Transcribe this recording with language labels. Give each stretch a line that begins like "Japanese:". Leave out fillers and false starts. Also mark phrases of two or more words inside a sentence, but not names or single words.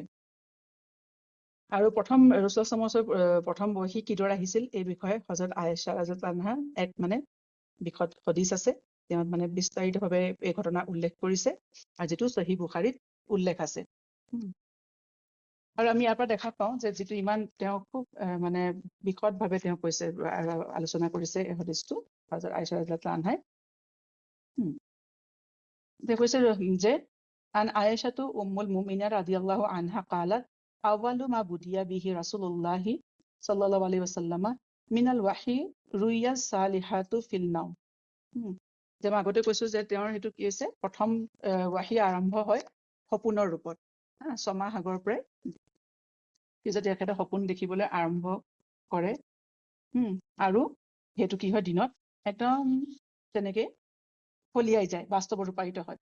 Assamese: আৰু প্ৰথম ৰাসূলুল্লাহ
Arabic: صلى الله عليه وسلم
Assamese: প্ৰথম ৱহী কিদৰে আহিছিল এই বিষয়ে হযৰত আয়েশা
Arabic: رضي الله عنها
Assamese: এক মানে বিশদ হদিছ আছে, তেওঁ মানে বিস্তাৰিতভাৱে এই ঘটনা উল্লেখ কৰিছে, আৰু যিটো সহি বুখাৰীত উল্লেখ আছে। আৰু আমি ইয়াৰ পৰা দেখা পাওঁ যে যিটো ইমান তেওঁ খুব মানে বিশদভাৱে তেওঁ কৈছে, আলোচনা কৰিছে এই হদিছটো হযৰত আয়েশা
Arabic: رضي الله عنها.
Assamese: তেওঁ কৈছে যে
Arabic: عن عائشة أم المؤمنين رضي الله عنها قالت أول ما بدئ به رسول الله صلى الله عليه وسلم من الوحي الرؤيا الصالحة في النوم.
Assamese: যে মই আগতে কৈছো যে তেওঁৰ সেইটো কি হৈছে প্ৰথম ৱাহি আৰম্ভ হয় সপোনৰ ৰূপত। 6 মাহ আগৰ পৰাই কি যে তেখেতে সপোন দেখিবলৈ আৰম্ভ কৰে। আৰু সেইটো কি হয় দিনত একদম তেনেকে ফলিয়াই যায়, বাস্তৱত ৰূপায়িত হয়।